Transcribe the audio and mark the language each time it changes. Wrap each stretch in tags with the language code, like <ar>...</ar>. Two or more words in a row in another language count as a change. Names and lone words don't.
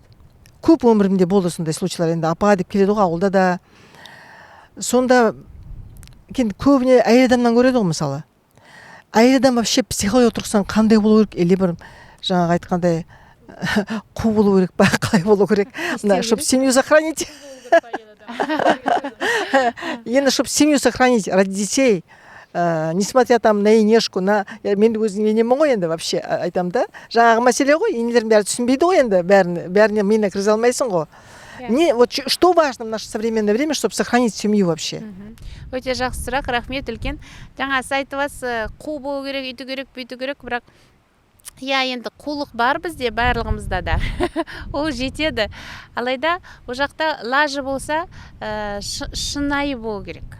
<kk>Көп өмірімде болды сондай случайлар, енді апа деп келеді ғой ауылда да. Сонда көбіне әйел адамнан көреді ғой мысалы. Әйел адам вообще психология тұрғысынан қандай болу керек, или бір жаңағы айтқандай қу болу керек па, қалай болу керек,</kk> <ru>чтобы семью сохранить.</ru> <kk>Енді</kk> <ru>чтобы семью сохранить ради детей, несмотря там на</ru> <kk>енешку, мен өзім енемін ғой енді вообще айтам да. Жаңағы мәселе ғой, енелердің бәрі түсінбейді ғой енді, бәріне мені кіргізе алмайсың ғой.</kk> <ru>Вот что важно в наше современное время, чтобы сохранить семью вообще?</ru> <kk>Өте жақсы сұрақ, рахмет үлкен. Жаңа сіз айтып отырсыз, қу болу керек, үйту керек, бүйту керек, бірақ енді қулық бар бізде барлығымызда да. Ол жетеді. Алайда ол жақта лажы болса, шынайы болу керек.</kk>